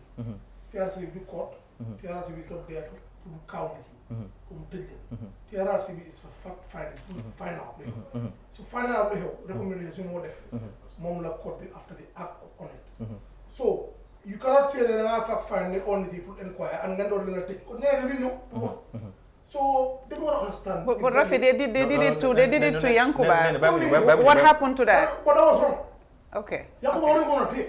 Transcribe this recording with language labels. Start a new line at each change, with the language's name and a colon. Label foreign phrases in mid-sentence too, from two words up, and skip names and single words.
English: TRRC bi court TRRC bi is not there to count with you
Wolof: pour mu tëj leen
English: TRRC bi is for fact finding to find out
Wolof: lu xew
English: so find out
Wolof: lu xew
English: recommendation
Wolof: moo def moom la
English: court bi after the act on it so you cannot say that I fact find the only people inquire and then don't take. So they want to understand. But Rafi, they did it to Yankuba. What happened to that? But that was wrong. Okay. Yankuba wasn't going to take.